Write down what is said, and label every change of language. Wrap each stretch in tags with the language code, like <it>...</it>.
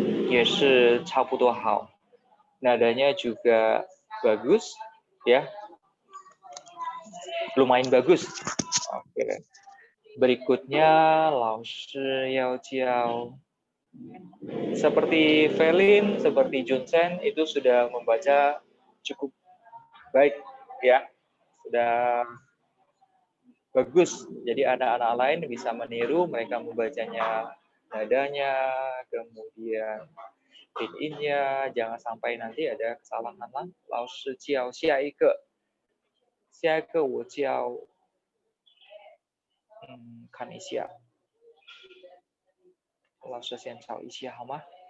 <zh>也是差不多好。</zh> <id>Nadanya juga bagus, ya. Lumayan bagus. Oke. Berikutnya,</id> <zh>老师要教.</zh> <id>Seperti Felin, seperti Junsen itu sudah membaca cukup baik, ya. Sudah bagus. Jadi anak-anak lain bisa meniru, mereka membacanya nadanya, kemudian pinyin-nya, jangan sampai nanti ada kesalahan lah.</id> <zh>老师教下一个我教看一下，老师先找一下好吗？</zh>